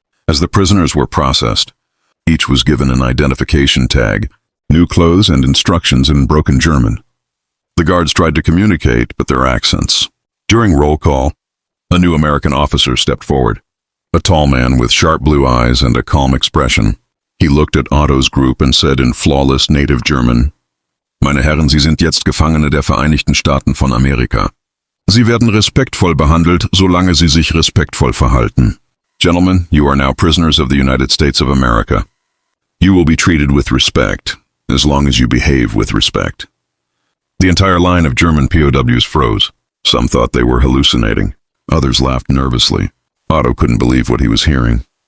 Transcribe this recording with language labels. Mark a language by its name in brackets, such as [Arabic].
[English] As the prisoners were processed, each was given an identification tag, new clothes, and instructions in broken German. The guards tried to communicate, but their accents. During roll call, a new American officer stepped forward. A tall man with sharp blue eyes and a calm expression. He looked at Otto's group and said in flawless native German, [German] "Meine Herren, Sie sind jetzt Gefangene der Vereinigten Staaten von Amerika. Sie werden respektvoll behandelt, solange Sie sich respektvoll verhalten. [English] Gentlemen, you are now prisoners of the United States of America. You will be treated with respect, as long as you behave with respect." The entire line of German POWs froze. Some thought they were hallucinating. Others laughed nervously. Otto couldn't believe what he was hearing.